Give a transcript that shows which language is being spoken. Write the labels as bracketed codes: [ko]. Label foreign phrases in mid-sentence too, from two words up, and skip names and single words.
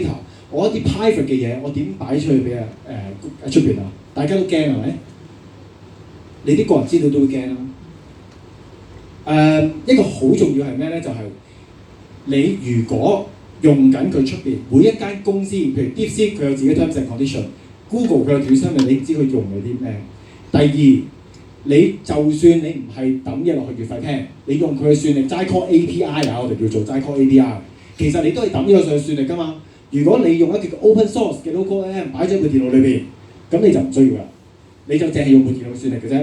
[yue] 我一啲 private 嘅嘢，我點擺出去俾出邊啊？大家都驚係咪？你啲個人資料都會驚啦。一個好重要係咩咧？就係、你如果用緊佢出邊每一間公司，譬如 DeepSeek 佢有自己 [en] terms and condition， [yue] Google 佢有自己商品，你唔知佢用咗啲咩。第二，你就算你唔係抌嘢落去月費 plan，你用佢嘅算力齋 [en] call API [yue] 啊，我哋叫做齋 [en] call API， [yue] 其實你都係抌呢個上去算力㗎嘛。如果你用一個 [en] open source [yue] 嘅 [en] local LLM [yue] 擺喺部電腦裏邊，咁你就唔需要啦，你就淨係用部電腦算力嘅啫。